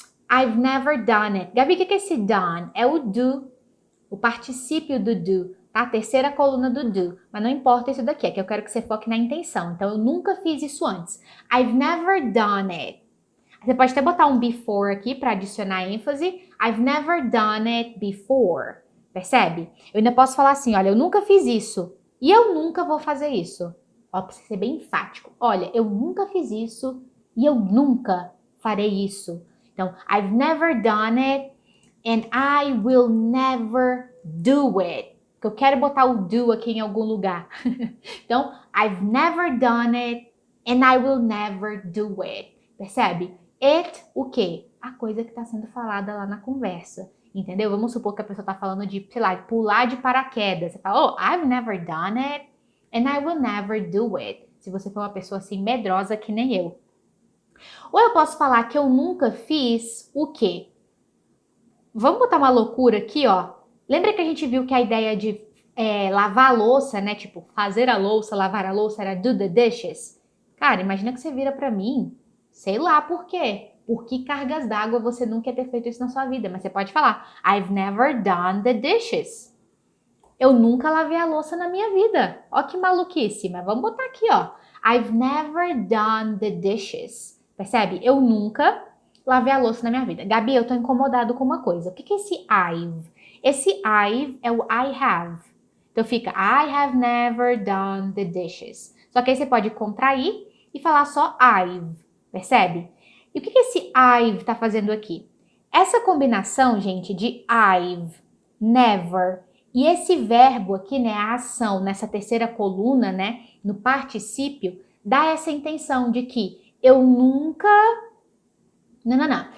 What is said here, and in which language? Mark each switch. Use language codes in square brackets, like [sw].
[en] I've never done it. [pt] Gabi, o que é esse done? É o do, o particípio do do, tá? A terceira coluna do do. Mas não importa isso daqui, é que eu quero que você foque na intenção. Então, eu nunca fiz isso antes. [en] I've never done it. [pt] Você pode até botar um before aqui para adicionar ênfase. [en] I've never done it before. [pt] Percebe? Eu ainda posso falar assim, olha, eu nunca fiz isso. E eu nunca vou fazer isso. Ó, pra ser bem enfático. Olha, eu nunca fiz isso. E eu nunca farei isso. Então, [en] I've never done it and I will never do it. [pt] Eu quero botar o do aqui em algum lugar. Então, [en] I've never done it and I will never do it. [pt] Percebe? It, o quê? A coisa que está sendo falada lá na conversa. Entendeu? Vamos supor que a pessoa está falando de, sei lá, pular de paraquedas. Você fala, oh, [en] I've never done it and I will never do it. [pt] Se você for uma pessoa assim medrosa que nem eu. Ou eu posso falar que eu nunca fiz o quê? Vamos botar uma loucura aqui, ó. Lembra que a gente viu que a ideia de lavar a louça, né? Tipo, fazer a louça, lavar a louça era [en] do the dishes? [pt] Cara, imagina que você vira pra mim, sei lá por quê. Por que cargas d'água você nunca quer ter feito isso na sua vida? Mas você pode falar, [en] I've never done the dishes. [pt] Eu nunca lavei a louça na minha vida. Ó que maluquice, mas vamos botar aqui, ó. [en] I've never done the dishes. [pt] Percebe? Eu nunca lavei a louça na minha vida. Gabi, eu tô incomodado com uma coisa. O que é esse I've? Esse I've é o I have. Então fica [en] I have never done the dishes. [pt] Só que aí você pode contrair e falar só I've. Percebe? E o que esse I've tá fazendo aqui? Essa combinação, gente, de I've, never e esse verbo aqui, né, a ação nessa terceira coluna, né, no particípio, dá essa intenção de que eu nunca... Não.